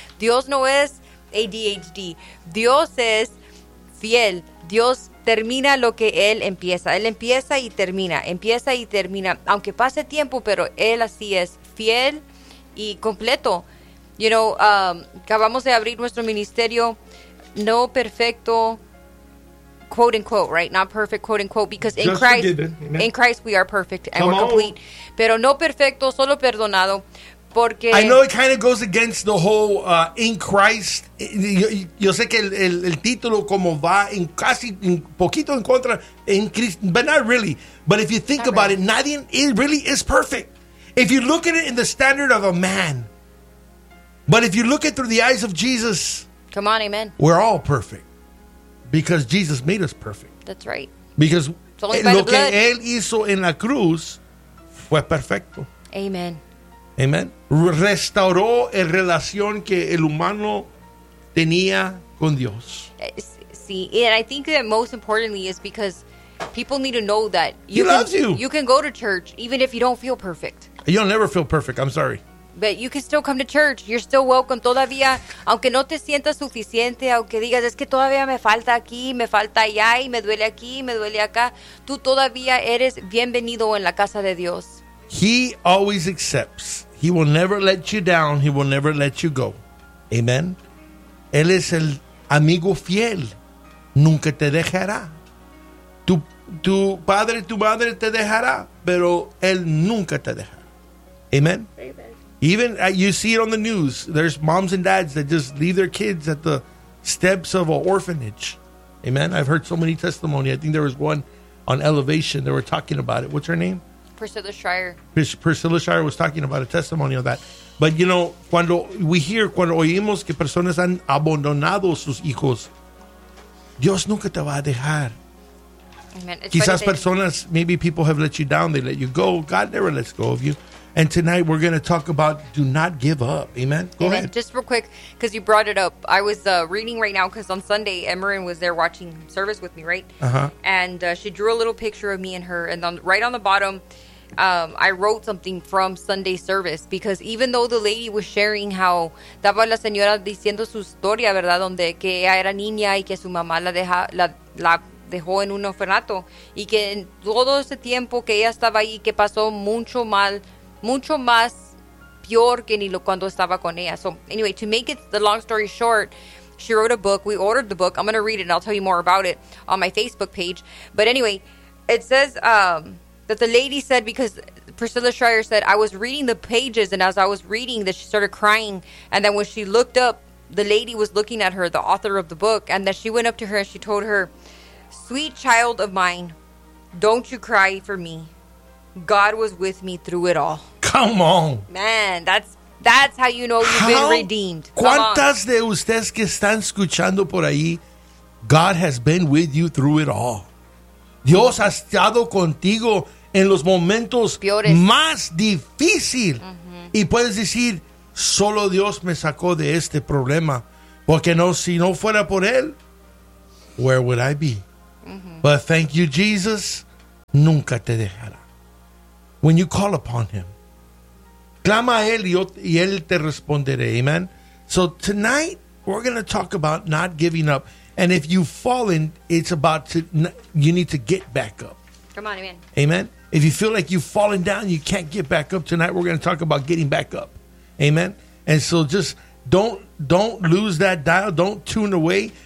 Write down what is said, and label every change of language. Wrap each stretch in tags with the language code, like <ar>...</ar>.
<es>Dios no es ADHD. Dios es fiel. Dios termina lo que Él empieza. Él empieza y termina. Empieza y termina. Aunque pase tiempo, pero Él así es fiel y completo.</es> <en>You know,</en> <es>acabamos de abrir nuestro ministerio. No perfecto,</es> <en>quote unquote, right? Not perfect, quote unquote, because in Christ, in Christ we are perfect and we're complete.</en> <es>Pero no perfecto, solo perdonado. Porque</es> <en>I know it kind of goes against the whole in Christ.</en> <es>Yo sé que el título como va en casi un poquito en contra en Cristo,</es> <en>but not really. But if you think about it,</en> <es>nadie,</es> <en>it really is perfect. If you look at it in the standard of a man, but if you look at it through the eyes of Jesus, come on, amen. We're all perfect because Jesus made us perfect. That's right. Because</en> <es>lo que Él hizo en la cruz fue perfecto. Amen. Amen. Restauró la relación que el humano tenía con Dios.</es> <en>See, and I think that most importantly is because people need to know that He loves you. You can go to church even if you don't feel perfect. You'll never feel perfect. I'm sorry. But you can still come to church. You're still welcome.</en> <es>Todavía, aunque no te sientas suficiente, aunque digas, es que todavía me falta aquí, me falta allá, y me duele aquí, me duele acá, tú todavía eres bienvenido en la casa de Dios.</es> <en>He always accepts. He will never let you down. He will never let you go. Amen.</en> <es>Él es el amigo fiel. Nunca te dejará. Tu padre, tu madre te dejará, pero Él nunca te dejará. Amen. Amen.</es> <en>Even you see it on the news. There's moms and dads that just leave their kids at the steps of an orphanage. Amen. I've heard so many testimonies. I think there was one on Elevation. They were talking about it. What's her name? Priscilla Schreier. Priscilla Schreier was talking about a testimony of that. But, you know,</en> <es>cuando</es> <en>we hear,</en> <es>cuando oímos que personas han abandonado sus hijos, Dios nunca te va a dejar. Amen. Quizás personas,</es> <en>maybe people have let you down, they let you go. God never lets go of you. And tonight we're going to talk about do not give up. Amen? Go ahead. Just real quick, because you brought it up. I was reading right now because on Sunday, Emerin was there watching service with me, right? Uh-huh. And she drew a little picture of me and her. And on, right on the bottom, I wrote something from Sunday service. Because even though the lady was sharing how</en> <es>estaba la señora diciendo su historia, ¿verdad? Donde que ella era niña y que su mamá la dejó en un orfanato. Y que en todo ese tiempo que ella estaba ahí, que pasó mucho mal. Mucho más peor que ni cuando estaba con ella.</es> <en>So anyway, to make it the long story short, she wrote a book. We ordered the book. I'm going to read it, and I'll tell you more about it on my Facebook page. But anyway, it says that the lady said, because Priscilla Schreier said, I was reading the pages, and as I was reading this, she started crying. And then when she looked up, the lady was looking at her, the author of the book, and then she went up to her and she told her, sweet child of mine, don't you cry for me. God was with me through it all. Come on. Man, that's how you know you've been redeemed. Come</en> <es>¿Cuántas</es> <en>on.</en> <es>De ustedes que están escuchando por ahí,</es> <en>God has been with you through it all?</en> <es>Dios ha estado contigo en los momentos Piores. Más difícil. Uh-huh. Y puedes decir, solo Dios me sacó de este problema. Porque no, si no fuera por él,</es> <en>where would I be?</en> <es>Uh-huh.</es> <en>But thank you, Jesus.</en> <es>Nunca te dejará.</es> <en>When you call upon him,</en> <es>clama a él y él te responderá. Amen.</es> <en>So tonight, we're going to talk about not giving up. And if you've fallen, it's about to, you need to get back up. Come on, amen. Amen. If you feel like you've fallen down, you can't get back up tonight, we're going to talk about getting back up. Amen. And so just don't lose that dial. Don't tune away.</en>